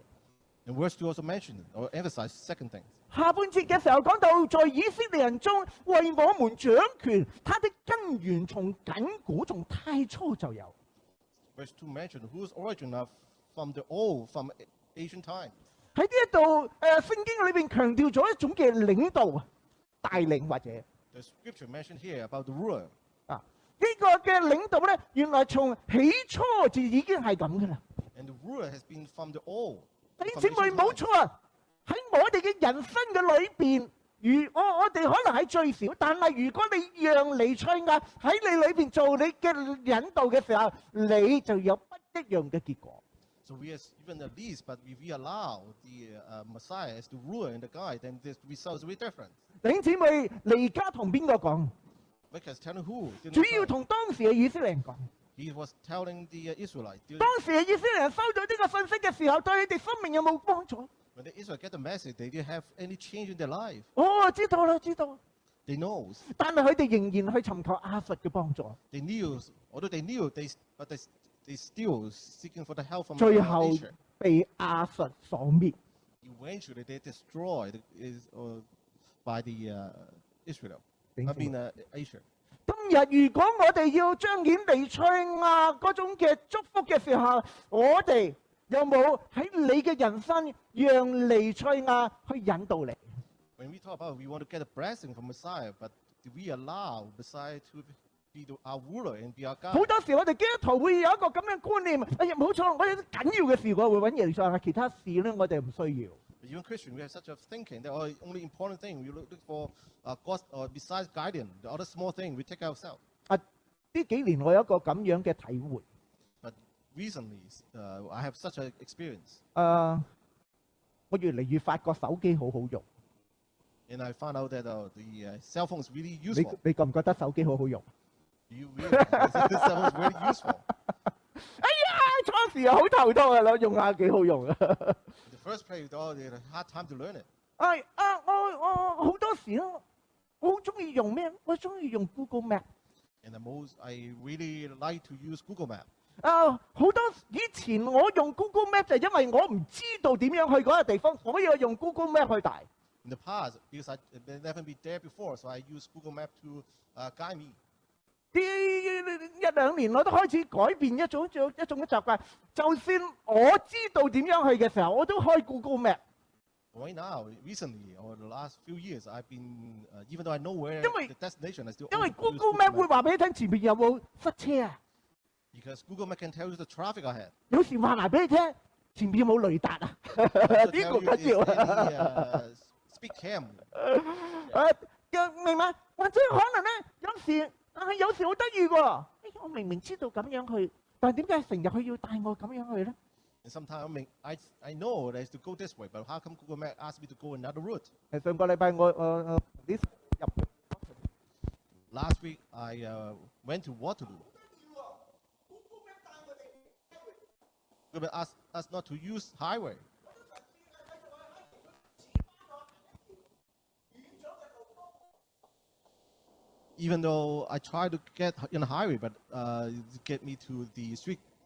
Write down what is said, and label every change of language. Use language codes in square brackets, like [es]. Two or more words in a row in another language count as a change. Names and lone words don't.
[en] And verse 2 also mentioned or emphasized second thing. [yue] 下半節嘅時候講到，在以色列人中為我們掌權，他的根源從亙古從太初就有。 [en] Verse 2 mentioned whose origin are from ancient time. [yue] 喺呢一度聖經裏邊強調咗一種嘅領導帶領或者 [en] The scripture mentioned here about the ruler. [yue] 呢個嘅領導咧，原來從起初就已經係咁噶啦。 [en] And the ruler has been from the old. [yue] 弟兄姊妹冇錯啊！喺我哋嘅人生嘅裏邊，我哋可能係最少，但係如果你讓彌賽亞喺你裏邊做你嘅引導嘅時候，你就有不一樣嘅結果。 [en] So we are even the least, but if we allow the Messiah as the ruler and the guide, then the results will be different. [yue] 弟兄姊妹，彌迦同邊個講？ [en] Micah is telling who? [yue] 主要同當時嘅以色列人講。 [en] He was telling the Israelites. [yue] 當時嘅以色列人收到呢個信息嘅時候，對佢哋生命有冇幫助？ [en] When the Israelites get the message, they didn't have any change in their life. [yue] 知道啦，知道。 [en] They know. [yue] 但係佢哋仍然去尋求亞述嘅幫助。 [en] They knew, although they knew, but they still seeking for the help from [yue] 最後 [en] nature. [yue] 被亞述所滅。 [en] Eventually, they destroyed by the Israel. I mean, Asia. [yue] 今日如果我哋要彰顯彌賽亞嗰種嘅祝福嘅時候，我哋有冇喺你嘅人生讓彌賽亞去引導你？ [en] When we talk about we want to get a blessing from Messiah, but do we allow Messiah to be our ruler and be our God? [yue] 好多時我哋基督徒會有一個咁嘅觀念，冇錯，我有啲緊要嘅事我會揾彌賽亞，其他事咧我哋唔需要。 [en] But even Christian, we have such a thinking that the only important thing we look for God or besides guidance, the other small thing we take ourselves. [yue] 呢幾年我有一個咁樣嘅體會。 [en] But recently, I have such an experience. [yue] 我越嚟越發覺手機好好用。 [en] And I found out that the cell phone is really useful. [yue] 你覺唔覺得手機好好用？ [en] You realize that the cell phone is very useful. [yue] 初時好頭痛啊，用下幾好用啊。 [en] The first place, they had a hard time to learn it. [yue] 我好多時咯，我好中意用咩？我中意用 Google Map。 [en] And I really like to use Google Map. [yue] 好多以前我用 Google Map 就因為我唔知道點樣去嗰個地方，所以我用 Google Map 去帶。 [en] In the past, because I never been there before, so I use Google Map to guide me. [yue] 呢1-2年我都開始改變一種嘅習慣，就算我知道點樣去嘅時候，我都開 Google Map。 [en] Right now, recently, or the last few years, I've been, even though I know where [yue] 因為 [en] the destination, I still [yue] 因為 [en] use [yue] Google Map 會話俾你聽前面有冇塞車啊， [en] because Google Map can tell you the traffic ahead. [yue] 有時話埋俾你聽前面有冇雷達啊，呢 [en] Also [yue] 個 [en] tell you [yue] 緊要 [en] is [yue] 啊。 [en] any speed cam. [yue] 明白？或者可能咧，有時好得意喎。我明明知道咁樣去，但係點解成日佢要帶我咁樣去咧？ [en] And sometimes I know that I to go this way, but how come Google Map asked me to go another route? [yue] 上個禮拜我呢入 [en] Last week I went to Waterloo. Google asked us not to use highway. Even though I tried to get in the highway, but get me to the street.